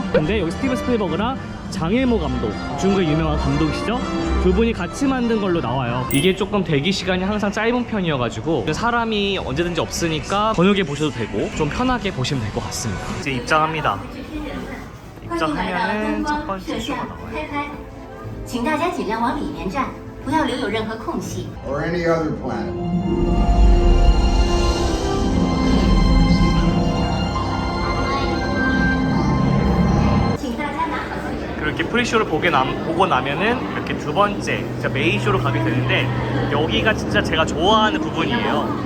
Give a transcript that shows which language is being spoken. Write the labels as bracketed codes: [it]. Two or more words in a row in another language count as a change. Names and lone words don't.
[ko] 근데 여기 스티븐 스필버그랑 장일모 감독, 중국의 유명한 감독이시죠? 두 분이 같이 만든 걸로 나와요. 이게 조금 대기 시간이 항상 짧은 편이어가지고 사람이 언제든지 없으니까 저녁에 보셔도 되고 좀 편하게 보시면 될 것 같습니다. 이제 입장합니다. 입장하면은 첫 번째 쇼가 나와요. [zh] 请大家尽量往里面站，不要留有任何空隙。 [en] or any other planet. [ko] 이렇게 프리쇼를 보고 나면은 이렇게 두 번째 진짜 메인쇼로 가게 되는데, 여기가 진짜 제가 좋아하는 부분이에요.